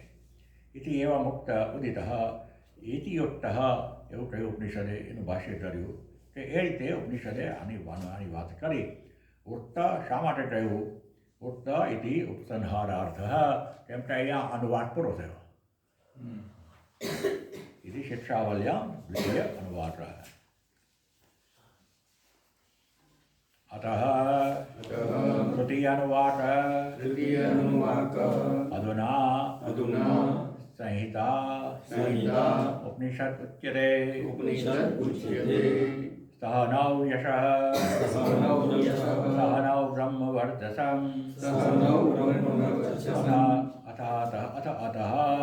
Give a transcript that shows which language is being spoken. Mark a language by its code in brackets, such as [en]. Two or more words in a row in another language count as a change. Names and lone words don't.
[gu] ઇતિ એવા મુક્ત ઉદિત ઇતિ યુક્ત એવું કહ્યું ઉપનિષદે, એનું ભાષ્ય કર્યું કે એ રીતે ઉપનિષદે આની વાત કરી. ઉક્ત શા માટે કહ્યું? [sa] उक्त इति उपसंहारार्थ [gu] કેમ કે અહીંયા અનુવાદ પૂરો થયો. [sa] इति शिक्षावल्यां द्वितीय अनुवाकः. अतः तृतीय अनुवाकः अधुना संहिता उपनिषद उच्यते सहनौ यशः सहनौ ब्रह्मवर्चसं अतः